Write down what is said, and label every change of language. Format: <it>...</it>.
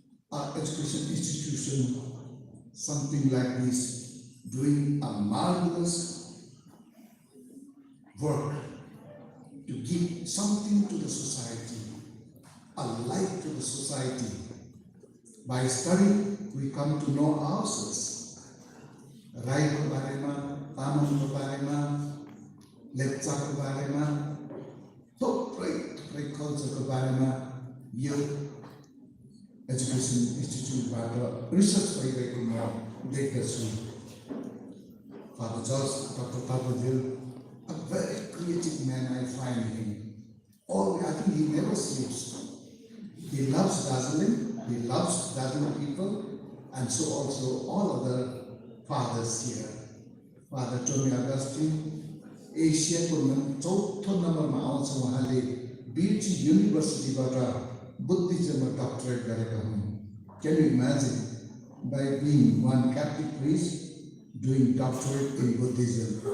<en>Our education institution, something like this, doing a marvelous work to give something to the society, a light to the society. By studying, we come to know ourselves.</en> <ne>राईको बारेमा, तामाङको बारेमा, लेप्चाको बारेमा, थुप्रै कल्चरको बारेमा यो एजुकेसन इन्स्टिट्युटबाट रिसर्च भइरहेको म देख्दछु.</ne> <en>Father George, Dr. Tabadil, a very creative man, I find him. I think he never sleeps. He loves Darjeeling, he loves Darjeeling people, and so also all other fathers here.</en> <ne>Father Tommy Augustine, एसियाको 4थो नम्बरमा आउँछ. उहाँले BT युनिभर्सिटीबाट बुद्धिज्ममा doctorate गरेका हुन्.</ne> <en>Can you imagine, by being one Catholic priest doing doctorate in Buddhism?</en>